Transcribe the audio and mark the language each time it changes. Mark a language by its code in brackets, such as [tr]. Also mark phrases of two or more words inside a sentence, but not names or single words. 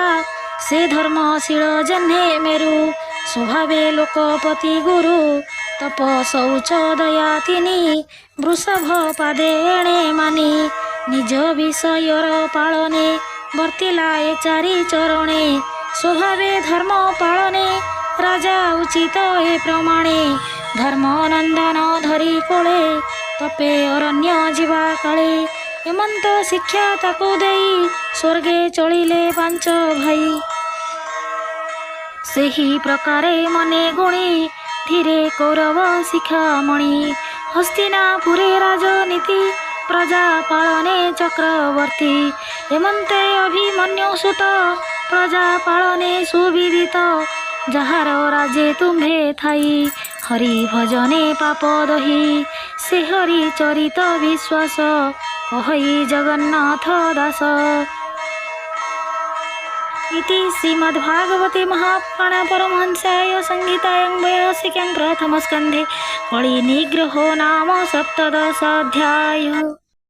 [or] ସେ ଧର୍ମଶୀଳ ଯେହ୍ନେ ମେରୁ ସ୍ୱଭାବେ ଲୋକପତି ଗୁରୁ ତପ ଶୌଚ ଦୟା ତିନି ବୃଷଭ ପାଦେ ଏଣେ ମାନି ନିଜ ବିଷୟର ପାଳନେ ବର୍ତ୍ତିଲା ଏ ଚାରି ଚରଣେ ସ୍ୱଭାବେ ଧର୍ମ ପାଳନେ ରାଜା ଉଚିତ ଏ ପ୍ରମାଣେ ଧର୍ମ ନନ୍ଦନ ଧରି କୋଳେ ତପେ ଅରଣ୍ୟ ଜୀବା କାଳେ ହେମନ୍ତ ଶିକ୍ଷା ତାକୁ ଦେଇ ସ୍ୱର୍ଗେ ଚଳିଲେ ପାଞ୍ଚ ଭାଇ ସେହି ପ୍ରକାରେ ମନେ ଗୁଣି ଧୀରେ କୌରବ ଶିଖାମଣି ହସ୍ତିନାପୁରେ ରାଜନୀତି ପ୍ରଜା ପାଳନେ ଚକ୍ରବର୍ତ୍ତୀ ହେମନ୍ତେ ଅଭିମନ୍ୟୁ ସୁତ ପ୍ରଜା ପାଳନେ ସୁବିଦିତ ଯାହାର ରାଜେ ତୁମ୍ଭେ ଥାଇ ହରି ଭଜନେ ପାପ ଦହି ସେ ହରି ଚରିତ ବିଶ୍ୱାସ କହଇ ଜଗନ୍ନାଥ ଦାସ [sa] इति श्रीमद्भागवते महापुराणे परमहंस्यां संहितायां वैयासिक्यां प्रथमस्कन्धे कळि निग्रहो नाम सप्तदशाध्यायः।